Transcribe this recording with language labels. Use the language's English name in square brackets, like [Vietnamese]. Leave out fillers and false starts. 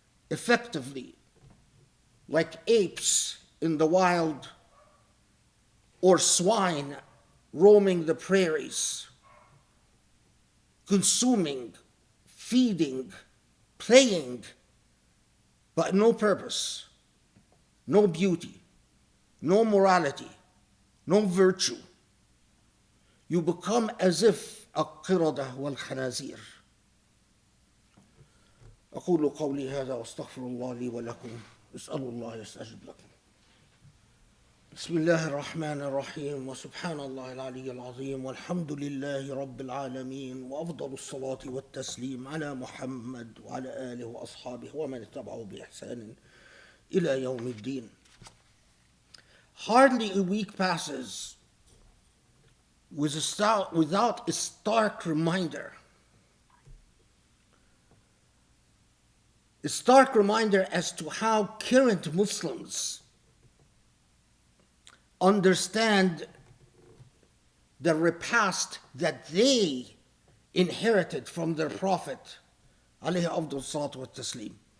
[English] effectively like apes in the wild or swine roaming the prairies, consuming, feeding, playing, but no purpose, no beauty, no morality, no virtue. You become as if [Arabic] القردة والخنازير. أقول قولي هذا وأستغفر الله لي ولكم. اسألوا الله يستجب لكم. بسم الله الرحمن الرحيم وسبحان الله العلي العظيم والحمد لله رب العالمين وأفضل الصلاة والتسليم على محمد وعلى آله وأصحابه ومن اتبعه بإحسان إلى يوم الدين. [English] Hardly a week passes without a stark reminder as to how current Muslims understand the repast that they inherited from their Prophet [Arabic] alayhi afdal salatu wa taslim.